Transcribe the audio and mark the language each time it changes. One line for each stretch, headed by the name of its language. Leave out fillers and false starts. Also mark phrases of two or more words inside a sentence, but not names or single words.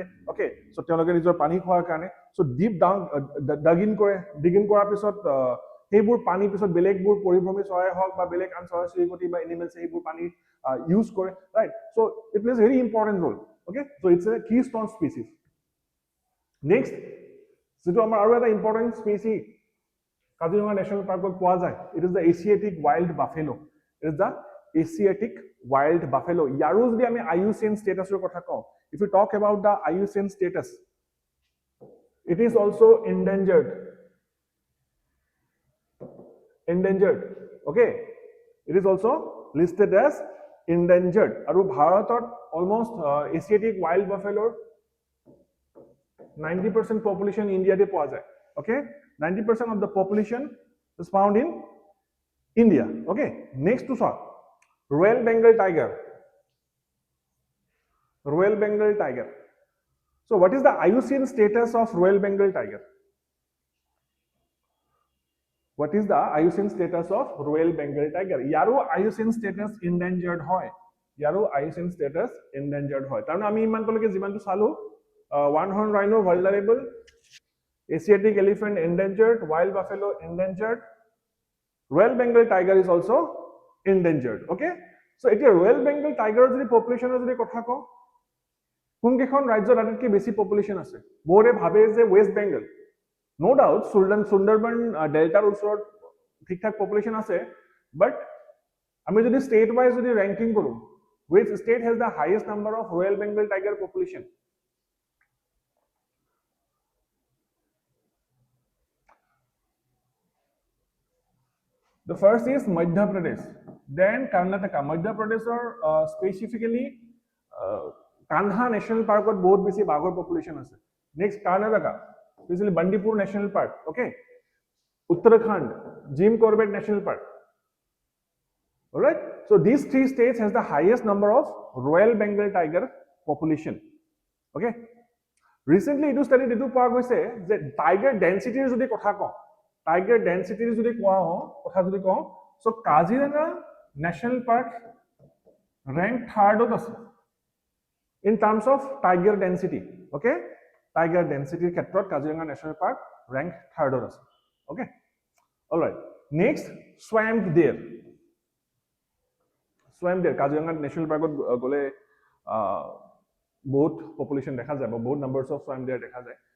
Assamese: অ'কে, চ' তেওঁলোকে নিজৰ পানী খোৱাৰ কাৰণে
English: so deep dig in
Assamese: কৰাৰ পিছত সেইবোৰ পানী পিছত বেলেগবোৰ পৰিভ্ৰমী চৰাই হওক বা বেলেগ আন চৰাই চিৰিকটি বা এনিমেলছে সেইবোৰ পানী ইউজ কৰে, ৰাইট।
English: So it plays very important role. Okay, so it's a key stone species.
Assamese: নেক্সট যিটো আমাৰ আৰু এটা
English: important species
Assamese: কাজিৰঙা নেশ্যনেল পাৰ্কত পোৱা যায়,
English: It is the Asiatic wild buffalo.
Assamese: ইয়াৰো যদি আমি IUCN ষ্টেটাছৰ কথা কওঁ,
English: if you talk about the IUCN status, It is also' endangered. Okay, it is also listed as endangered.
Assamese: আৰু ভাৰতত অলমোষ্ট
English: Asiatic wild buffaloৰ
Assamese: 90% population ইণ্ডিয়াতে পোৱা যায়।
English: Okay, 90% of the population is found in India. Okay, next to saw Royal Bengal tiger. So what is the IUCN status of Royal Bengal tiger? What is the IUCN status of Royal Bengal tiger?
Assamese: ইয়াৰো
English: IUCN status endangered
Assamese: হয়। তাৰমানে আমি ইমানলৈকে যিমানটো চালো,
English: one horn rhino vulnerable, Asiatic elephant endangered, wild buffalo endangered, Royal Bengal tiger is also endangered. Okay, so
Assamese: এতিয়া Royal Bengal tiger যদি পপুলেশ্যনৰ যদি কথা কওঁ, কোনকেইখন ৰাজ্যত আটাইতকৈ বেছি পপুলেশ্যন আছে? বহুতে ভাবে যে ৱেষ্ট বেংগল।
English: No doubt,
Assamese: সুন্দৰবন ডেল্টাৰ ওচৰত ঠিক ঠাক পপুলেশ্যন আছে, বাট আমি যদি
English: state wise
Assamese: যদি ৰেংকিং কৰোঁ,
English: which state has the highest number of Royal Bengal tiger population? The first is Madhya Pradesh. Then Karnataka, Madhya Pradeshৰ specifically Kanha National Park ত
Assamese: বহুত বেছি বাঘৰ পপুলেশ্যন আছে.
English: Next Karnataka, especially Bandipur National Park, okay? Uttarakhand, Jim Corbett National Park. All right? So these three states has the highest number of Royal Bengal tiger population. Okay? Recently, it was studied into power
Assamese: গৈছে যে
English: tiger density
Assamese: যদি কথা কওঁ,
English: tiger density
Assamese: যদি কোৱা কথা যদি কওঁ,
English: so Kaziranga National Park ranked third আছে in terms of tiger density. Okay? Tiger density ক্ষেত্ৰত Kaziranga National Park ranked third আছে. Okay? All right. Next, swamp deer. Swamp deer, Kaziranga National Park
Assamese: গলে বহুত পপুলেশ্যন দেখা যায় বা বহুত
English: numbers of swamp deer
Assamese: দেখা যায়.